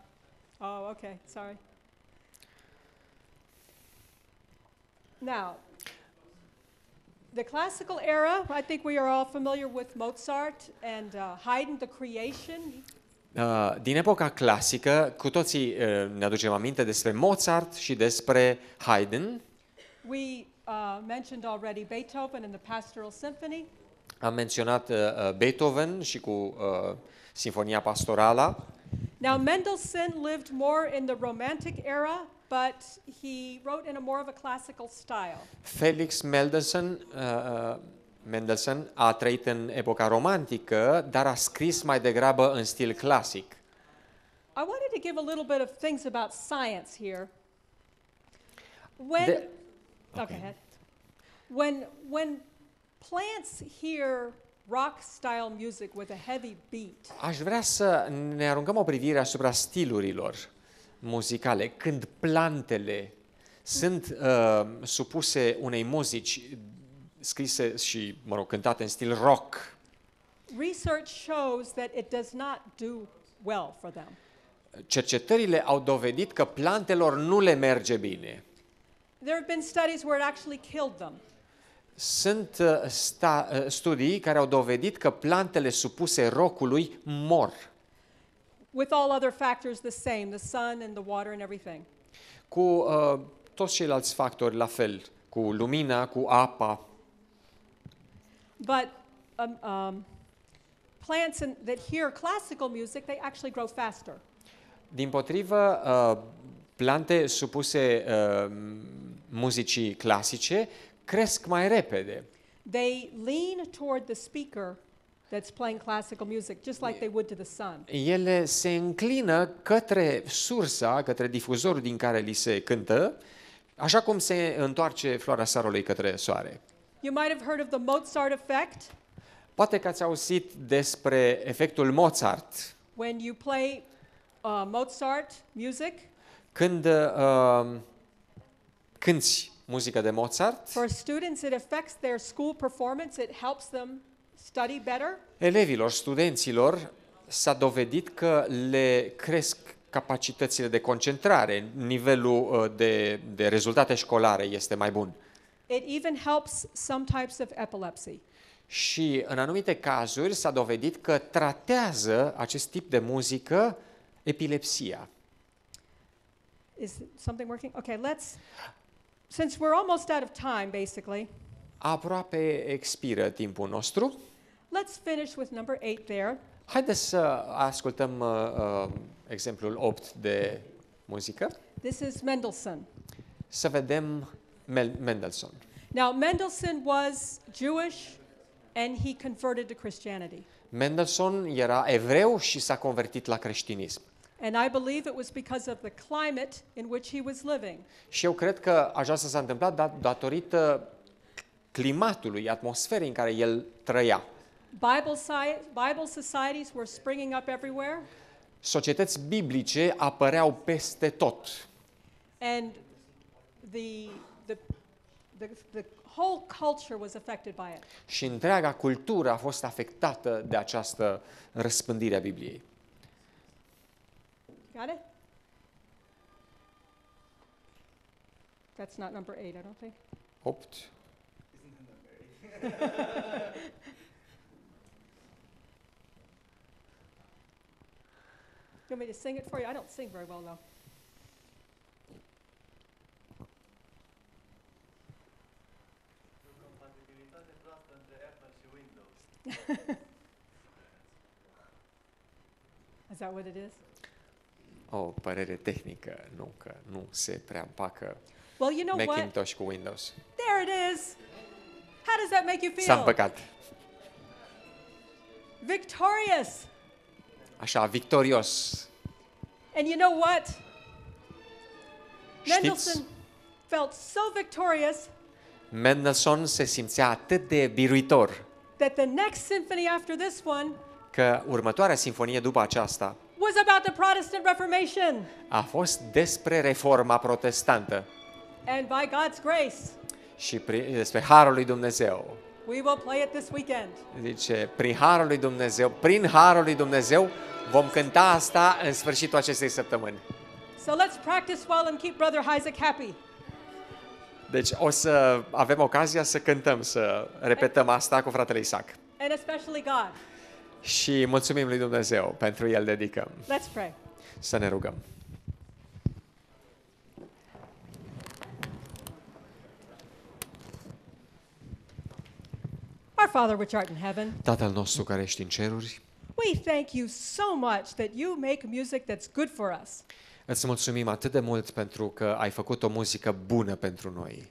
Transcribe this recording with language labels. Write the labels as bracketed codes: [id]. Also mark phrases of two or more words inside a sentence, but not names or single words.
[en] Oh, okay, sorry. Now, the classical era, I think we are all familiar with Mozart and Haydn, the creation. [ro] Din epoca clasică, cu toții ne aducem aminte despre Mozart și despre Haydn. [en] We mentioned already Beethoven and the Pastoral Symphony. [ro] Am menționat Beethoven și cu Sinfonia Pastorală. [en] Now, Mendelssohn lived more in the Romantic era, but he wrote in a more of a classical style. [ro] Felix Mendelssohn a trăit în epoca romantică, dar a scris mai degrabă în stil clasic. [en] I wanted to give a little bit of things about science here. Okay. When plants hear rock style music with a heavy beat, [ro] Aș vrea să ne aruncăm o privire asupra stilurilor muzicale. Când plantele sunt supuse unei muzici scrise și, cântate în stil rock, [en] research shows that it does not do well for them. [ro] cercetările au dovedit că plantelor nu le merge bine. [en] There have been studies where it actually killed them. [ro] Sunt studii care au dovedit că plantele supuse rockului mor. [en] With all other factors the same, the sun and the water and everything. [ro] Cu toți ceilalți factori la fel, cu lumina, cu apa. [en] But plants that hear classical music, they actually grow faster. [ro] Dimpotrivă, plante supuse muzicii clasice cresc mai repede. [en] They lean toward the speaker that's playing classical music, just like they would to the sun. [ro] Ele se înclină către sursa, către difuzorul din care li se cântă, așa cum se întoarce floarea sarului către soare. [en] You might have heard of the Mozart effect. [ro] Poate că ați auzit despre efectul Mozart. [en] When you play Mozart music, [ro] Când cânti muzică de Mozart, [en] for students it affects their school performance, it helps them study better. [ro] elevilor, studenților, s-a dovedit că le cresc capacitățile de concentrare, nivelul de rezultate școlare este mai bun. [en] It even helps some types of epilepsy. [ro] Și în anumite cazuri s-a dovedit că tratează acest tip de muzică epilepsia. [en] Is something working? Okay, since we're almost out of time, basically, [ro] Aproape expiră timpul nostru. [en] let's finish with number 8 there. [ro] Haideți să ascultăm exemplul 8 de muzică. [en] This is Mendelssohn. [ro] Să vedem Mendelssohn. [en] Now, Mendelssohn was Jewish and he converted to Christianity. [ro] Mendelssohn era evreu și s-a convertit la creștinism. [en] And I believe it was because of the climate in which he was living. [ro] Și eu cred că aceasta s-a întâmplat datorită climatului, atmosferei în care el trăia. [en] Bible societies were springing up everywhere. [ro] Societăți biblice apăreau peste tot. [en] And the whole culture was affected by it. [ro] Și întreaga cultură a fost afectată de această răspândire a Bibliei. [en] Got it? That's not number 8, I don't think. 8. You want me to sing it for you? I don't sing very well, though. Is that what it is? [ro] O părere tehnică, nu că nu se prea împacă [en] Well, you know what? [ro] Macintosh cu Windows. [en] There it is. How does that make you [ro] S-a [en] feel? [ro] împăcat. [en] Victorious. [ro] Așa, victorios. [en] And you know what? [ro] Știți, [en] Mendelssohn felt so victorious [ro] Mendelssohn se simțea atât de biruitor [en] that the next symphony after this one [ro] că următoarea sinfonie după aceasta [en] was about the Protestant Reformation. [ro] a fost despre reforma protestantă [en] And by God's grace, [ro] și despre harul lui Dumnezeu. [en] we will play it this weekend. [ro] Zice, prin harul lui Dumnezeu vom cânta asta în sfârșitul acestei săptămâni. [en] So let's practice well and keep Brother Isaac happy. [ro] Deci o să avem ocazia să cântăm, să repetăm asta cu fratele Isaac. [en] And especially God. [ro] Și mulțumim lui Dumnezeu, pentru el dedicăm. [en] Let's pray. [ro] Să ne rugăm. [en] Our Father which art in heaven, [ro] Tatăl nostru care ești în ceruri, [en] we thank you so much that you make music that's good for us. [ro] îți mulțumim atât de mult pentru că ai făcut o muzică bună pentru noi.